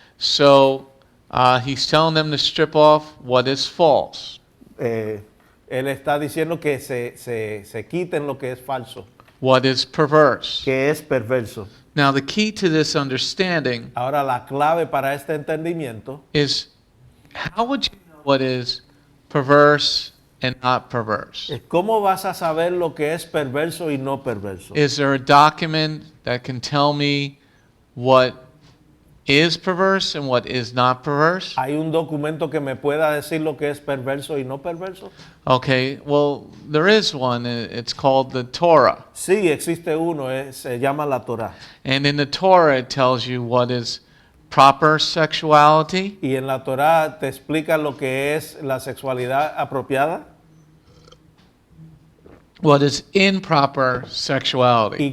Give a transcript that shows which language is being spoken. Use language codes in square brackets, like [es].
[en] So he's telling them to strip off what is false. [es] Él está diciendo que se quiten lo que es falso, [en] What is perverse. [es] que es perverso. [en] Now, the key to this understanding [es] Ahora la clave para este entendimiento [en] is how would you know what is perverse and not perverse? [es] es cómo vas a saber lo que es perverso y no perverso. [en] Is there a document that can tell me what is perverse and what is not perverse? [es] ¿Hay un documento que me pueda decir lo que es perverso y no perverso? [en] Okay, well, there is one. It's called the Torah. [es] Sí, existe uno, se llama la Torah. [en] And in the Torah, it tells you what is proper sexuality, [es] Y en la Torah te explica lo que es la sexualidad apropiada [en] what is improper sexuality.